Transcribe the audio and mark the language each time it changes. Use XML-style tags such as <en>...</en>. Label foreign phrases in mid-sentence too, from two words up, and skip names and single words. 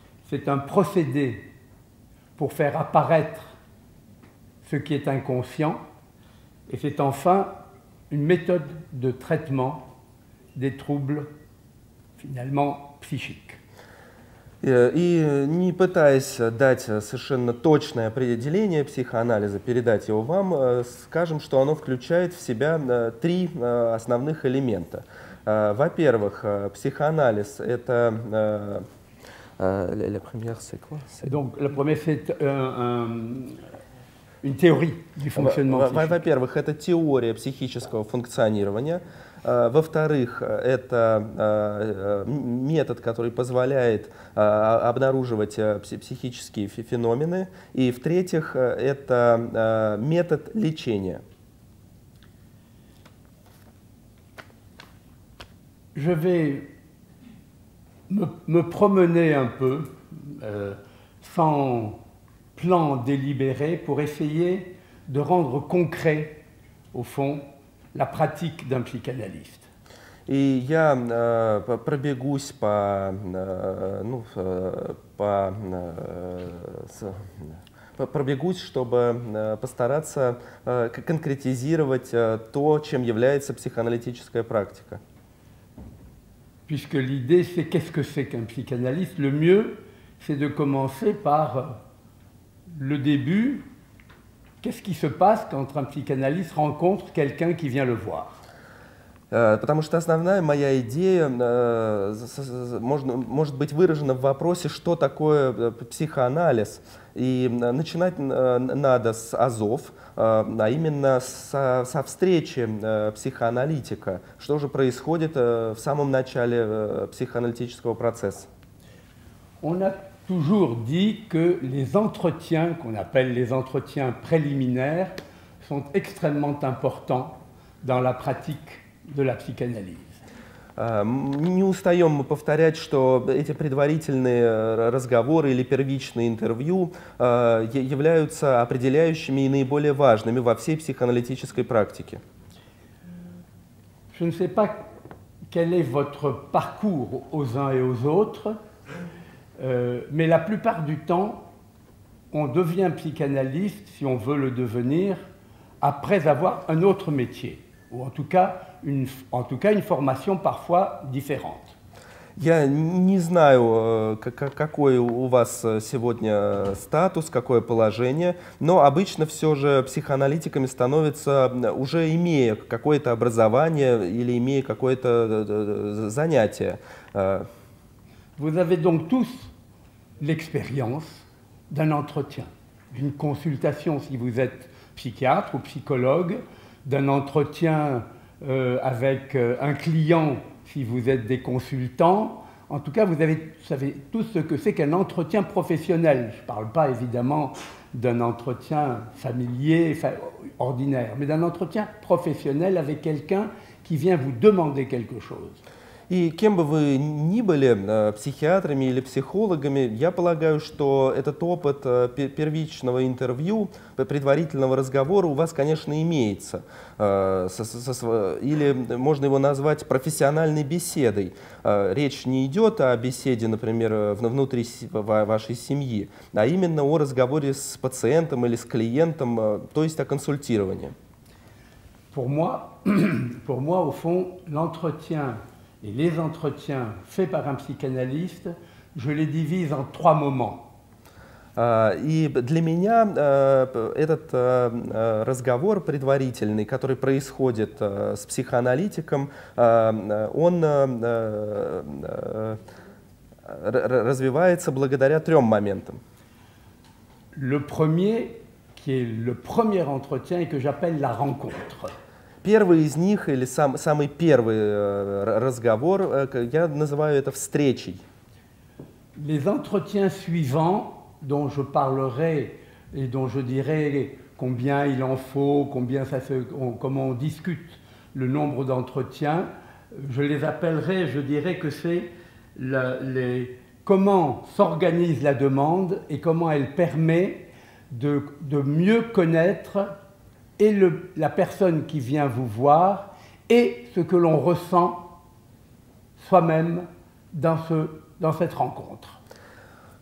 <fr>c'est un procédé pour faire apparaître ce qui est inconscient, et c'est enfin une méthode de traitement des troubles finalement psychiques.</fr> <ru>И не пытаясь дать совершенно точное определение психоанализа, передать его вам, скажем, что оно включает в себя три основных элемента. Во-первых, психоанализ — это...</ru> <fr>Donc, le premier, c'est une théorie du fonctionnement psychique.</fr> <ru>Во-первых, это теория психического функционирования. Во-вторых, это метод, который позволяет обнаруживать психические феномены. И в-третьих, это метод лечения.</ru> <fr>Je vais me promener un peu, sans plan délibéré, pour essayer de rendre concret, au fond, la pratique d'un psychanalyste.</fr> <ru>И я пробегусь пробегусь, чтобы постараться конкретизировать то, чем является психоаналитическая практика.</ru> <fr>Puisque l'idée, c'est qu'est-ce que c'est qu'un psychanalyste? Le mieux, c'est de commencer par le début. Qu'est-ce qui se passe quand un psychanalyste rencontre quelqu'un qui vient le voir?</fr> <ru>Потому что основная моя идея может быть выражена в вопросе, что такое психоанализ. И начинать надо с азов, а именно со встречи психоаналитика. Что же происходит в самом начале психоаналитического процесса?</ru> <fr>On a toujours dit que les entretiens, qu'on appelle les entretiens préliminaires, sont extrêmement importants dans la pratique de la psychanalyse.</fr> <ru>Не устаем мы повторять, что эти предварительные разговоры или первичные интервью являются определяющими и наиболее важными во всей психоаналитической практике.</ru> <fr>Je ne sais pas quel est votre parcours aux uns et aux autres, mais la plupart du temps, on devient psychanalyste, si on veut le devenir, après avoir un autre métier, ou en tout cas une formation parfois différente.</fr> <ru>Я не знаю, какой у вас сегодня статус, какое положение, но обычно все же психоаналитиками становятся, уже имея какое-то образование или имея какое-то занятие.</ru> <fr>Vous avez donc tous l'expérience d'un entretien, d'une consultation si vous êtes psychiatre ou psychologue, d'un entretien avec un client si vous êtes des consultants. En tout cas, vous savez tous ce que c'est qu'un entretien professionnel. Je ne parle pas évidemment d'un entretien familier, ordinaire, mais d'un entretien professionnel avec quelqu'un qui vient vous demander quelque chose.</fr> <ru>И кем бы вы ни были, психиатрами или психологами, я полагаю, что этот опыт первичного интервью, предварительного разговора у вас, конечно, имеется. Или можно его назвать профессиональной беседой. Речь не идет о беседе, например, внутри вашей семьи, а именно о разговоре с пациентом или с клиентом, то есть о консультировании.</ru> <fr>Pour moi, au fond, l'entretien et les entretiens faits par un psychanalyste, je les divise en trois moments.</fr> <ru>И для меня этот разговор предварительный, который происходит с психоаналитиком, он развивается благодаря трем моментам.</ru> <fr>Le premier, qui est le premier entretien et que j'appelle la rencontre.</fr> <ru>Первый из них, или самый первый разговор, я называю это встречей.</ru> <fr>Les entretiens suivants, dont je parlerai et dont je dirai combien il en faut, comment on discute le nombre d'entretiens, je les appellerai, je dirais que c'est comment s'organise la demande et comment elle permet de mieux connaître et la personne qui vient vous voir et ce que l'on ressent soi-même dans cette rencontre.</fr>